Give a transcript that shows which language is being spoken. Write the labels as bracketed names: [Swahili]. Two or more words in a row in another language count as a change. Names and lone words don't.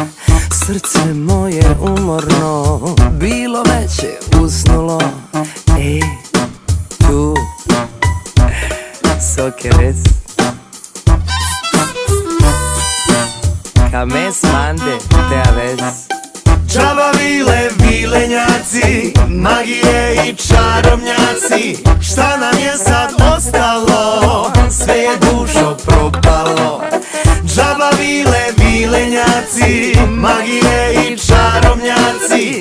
[Serbian] Srce moje umorno, bilo već je usnulo. [Romany] Ej, tu, so querés. Kames mande te aves. [Serbian] Džaba vile, vilenjaci, magije i čarobnjaci. Šta nam je sad ostalo, sve je dušo propalo. Džaba vile, vilenjaci, magije i čarobnjaci.